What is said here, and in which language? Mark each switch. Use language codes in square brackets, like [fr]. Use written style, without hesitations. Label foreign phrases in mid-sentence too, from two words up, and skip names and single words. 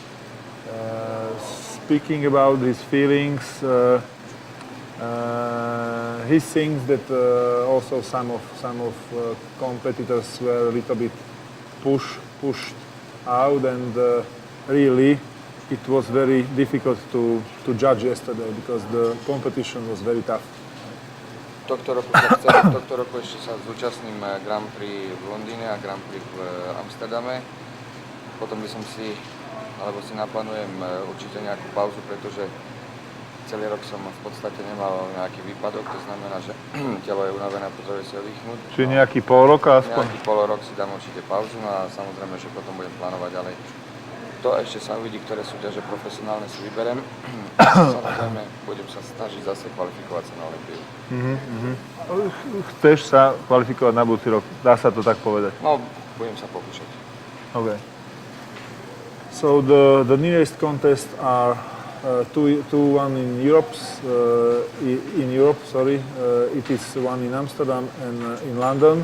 [en] Speaking about his feelings, he thinks that also some of competitors were a little bit pushed out, and really it was very difficult to judge yesterday because the competition was very tough. [sk] Tohto roku ešte sa zúčastním Grand Prix v Londýne a Grand Prix v Amsterdame. Potom by som si naplánujem určite nejakú pauzu, pretože celý rok som v podstate nemal nejaký výpadok, to znamená, že telo je unavené a potrebuje si oddychnúť. Čiže nejaký pol rok aspoň? Nejaký pol rok si dám určite pauzu, no a samozrejme, že potom budem plánovať ďalej. To ešte sa uvidí, ktoré súťaže profesionálne si vyberem. Samozrejme, budem sa snažiť zase kvalifikovať sa na Olympiu. Chceš sa kvalifikovať na budúci rok? Dá sa to tak povedať? No, budem sa pokúšať. [en] Okay. So the nearest contests are one in Europe. It is one in Amsterdam and in London.